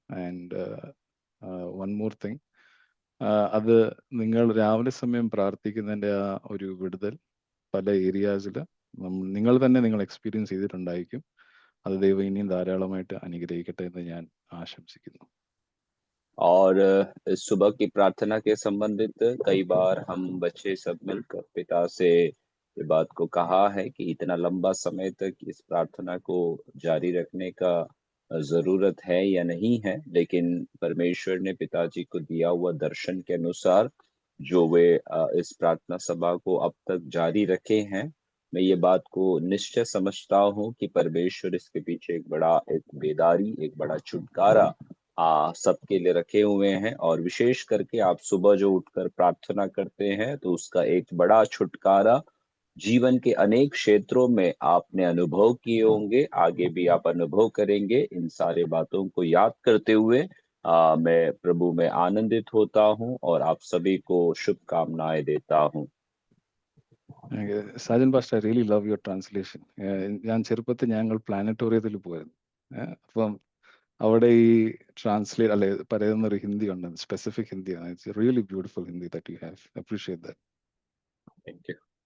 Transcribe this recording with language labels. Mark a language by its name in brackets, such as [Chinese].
[English] and one more thing, [Malayalam] അത് നിങ്ങൾ രാവിലെ സമയം പ്രാർത്ഥിക്കുന്നതിൻ്റെ ആ ഒരു വിടുതൽ പല ഏരിയാസിൽ നിങ്ങൾ തന്നെ നിങ്ങൾ എക്സ്പീരിയൻസ് ചെയ്തിട്ടുണ്ടായിരിക്കും. അത് ദൈവം ഇനിയും ധാരാളമായിട്ട് അനുഗ്രഹിക്കട്ടെ എന്ന് ഞാൻ ആശംസിക്കുന്നു. [Hindi] और सुबह की प्रार्थना के संबंधित कई बार हम बच्चे सब मिलकर पिता से ये बात को कहा है कि इतना लंबा समय तक इस प्रार्थना को जारी रखने का जरूरत है या नहीं है, लेकिन परमेश्वर ने पिताजी को दिया हुआ दर्शन के अनुसार जो वे इस प्रार्थना सभा को अब तक जारी रखे हैं, मैं ये बात को निश्चय समझता हूँ कि परमेश्वर इसके पीछे एक बेदारी, एक बड़ा छुटकारा सबके लिए रखे हुए हैं। और विशेष करके आप सुबह जो उठकर प्रार्थना करते हैं तो उसका एक बड़ा छुटकारा जीवन के अनेक क्षेत्रों में आपने अनुभव किए होंगे, आगे भी आप अनुभव करेंगे। इन सारे बातों को याद करते हुए मैं प्रभु में आनंदित होता हूँ और आप सभी को शुभकामनाएं देता हूँ। [English] Sajan pastor, I really love your translation. [Malayalam] ഞാൻ ചെറുപ്പത്തിൽ ഞങ്ങൾ പ്ലാനറ്റോറിയത്തിൽ പോയിരുന്നു. അപ്പം അവിടെ ഈ ട്രാൻസ്ലേറ്റ് അല്ലെ പറയുന്ന ഒരു ഹിന്ദി ഉണ്ട്, സ്പെസിഫിക് ഹിന്ദിയാണ്. [English] It's really beautiful Hindi that you have. Appreciate that. Thank you.